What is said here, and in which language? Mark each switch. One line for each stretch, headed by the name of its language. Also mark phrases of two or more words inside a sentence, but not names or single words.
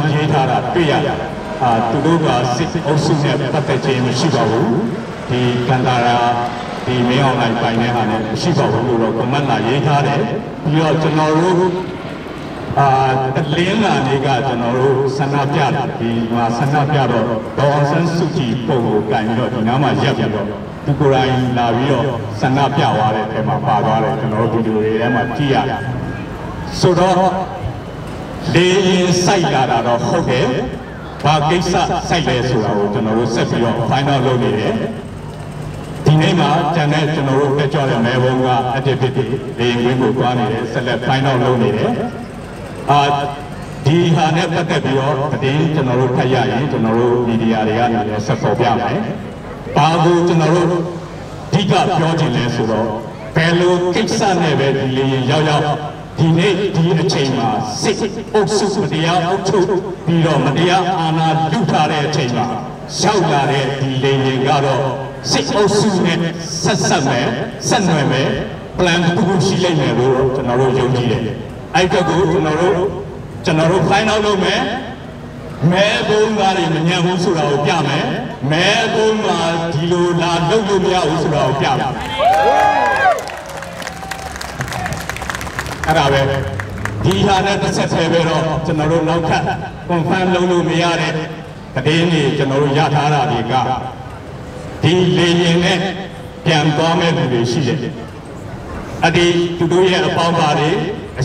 Burmese: ရေးထားတာတွေ့ရတယ်သူတို့ကစစ်အုပ်စုနဲ့ပတ်သက်ခြင်းမရှိပါဘူးဒီကန်တာရာဒီမင်းအောင်လိုက်ပိုင်းနဲ့ဟာနဲ့မရှိပါဘူးလို့တော့ command လာရေးထားတယ်ပြီးတော့ကျွန်တော်တို့တလင်းလာနေကကျွန်တော်တို့ဆန္ဒပြတာဒီမှာဆန္ဒပြတော့ဒေါ်အောင်ဆန်းစုကြည်ပုံ ကိုကင်ပြီးတော့ဒီနားမှာရပ်ပြီးတော့သူကိုယ်တိုင်လာပြီးတော့ဆန္ဒပြသွားတဲ့အချိန်မှာပါသွားတယ်ကျွန်တော်တို့ဗီဒီယိုတွေထဲမှာကြည့်ရတယ်ဆိုတော့လေရင်စိုက်လာတာတော့ဟုတ်တယ်ဘာကိစ္စစိုက်လဲဆိုတာကိုကျွန်တော်တို့ဆက်ပြီးတော့
English: find out
Burmese: လုပ်နေတယ်ဒီနေ့မှာကျန်တဲ့ကျွန်တော်တို့တက်ကြွတဲ့မဲဘုံက activity လေရင်ကွင်းကိုသွားနေတယ်ဆက်လက်
English: find out
Burmese: လုပ်နေတယ်ဒီဟာနဲ့ပတ်သက်ပြီးတော့သတင်းကျွန်တော် တို့ဖတ်ရရင်ကျွန်တော်တို့မီဒီယာတွေကနေလည်းဆက်ပေါ်ပြမယ်ဘာကိုကျွန်တော်တို့အဓိကပြောချင်လဲဆိုတော့ဘယ်လိုကိ စ္စနဲ့ပဲဒီလေရင်ရောက်ဒီနေ့ဒီအချိန်မှာစစ်အုပ်စုမတရားအုပ်ချုပ်ပြီးတော့မတရားအာဏာလုထားတဲ့အချိန်မှာရောက်လာတဲ့ဒီလေရင်ကတော့စစ်အုပ်စုနဲ့ဆက်နွယ်မယ် plan တစ်ခုရှိလိမ့်မယ်လို့ကျွန်တော်တို့ယုံကြည်တယ်အဲ့ဒါကိုကျွန်တော်တို့
English: find out
Burmese: လုပ်မယ်မဲဘုံသားတွေမညံ့ဘူးဆိုတာကိုပြမယ်မဲဘုံမှာဒီလိုလာလုပ်လို့မရဘူးဆိုတာကိုပြမယ် အဲ့ဒါပဲဒီဟာနဲ့တစ်ဆက်ဆဲပဲတော့ကျွန်တော်တို့နောက်ထပ် confirm လုပ်လို့မရတဲ့သတင်းတွေကျွန်တော်တို့ရထားတာတွေကဒီလေရင်နဲ့ပြန်သွားမဲ့လူတွေရှိတယ်အဲ့ဒီသူတို့ရဲ့အပေါင်းပါတွေအ